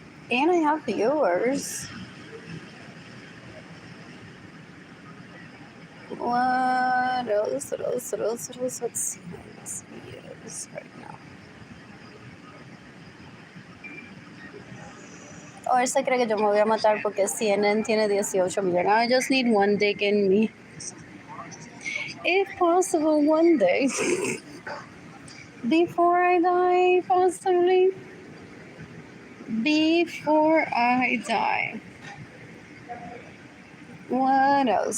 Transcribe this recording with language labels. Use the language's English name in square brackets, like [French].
[English] And I have viewers. What else? What else? What else? What else? Let's see my videos right now. [Spanish] O él se cree que yo me voy a matar porque CNN tiene 18 millones. [English] I just need one dick in me. If possible, one day. Before I die, possibly. Before I die. What else?